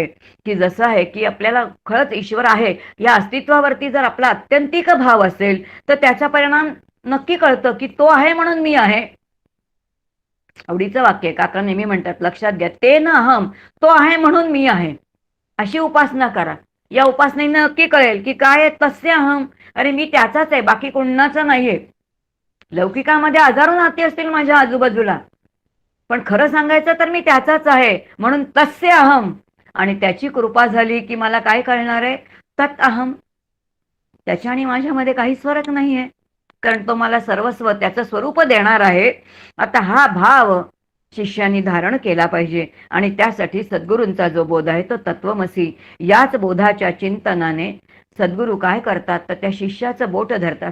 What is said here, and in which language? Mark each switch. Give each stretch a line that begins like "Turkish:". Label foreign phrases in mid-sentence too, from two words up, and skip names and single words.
Marathi: की जसं आहे की आपल्याला खरंच ईश्वर आहे या अस्तित्वावरती जर आपला आत्यंतिक भाव असेल तर त्याचा परिणाम नक्की कळतं की तो आहे म्हणून मी आहे. आवडीचं वाक्य काका नेहमी म्हणतात, लक्षात घ्या,
Sanskrit: ते न अहम,
Marathi: तो आहे म्हणून मी आहे, अशी उपासना करा. या उपासनेने नक्की कळेल की काय आहे
Sanskrit: तस्य अहम,
Marathi: अरे मी त्याचाच आहे, बाकी कोणाचा नाहीये. लौकिकामध्ये हजारो नाती असतील माझ्या आजूबाजूला, पण खरं सांगायचं तर मी त्याचाच आहे म्हणून
Sanskrit: तस्य अहम.
Marathi: आणि त्याची कृपा झाली की मला काय कळणार आहे?
Sanskrit: तत् अहम.
Marathi: त्याच्या आणि माझ्यामध्ये काहीच फरक नाहीये, कारण तो मला सर्वस्व त्याचं स्वरूप देणार आहे. आता हा भाव शिष्यांनी धारण केला पाहिजे. आणि त्यासाठी सद्गुरूंचा जो बोध आहे तो तत्वमसी, याच बोधाच्या चिंतनाने सद्गुरू काय करतात तर त्या शिष्याचं बोट धरतात.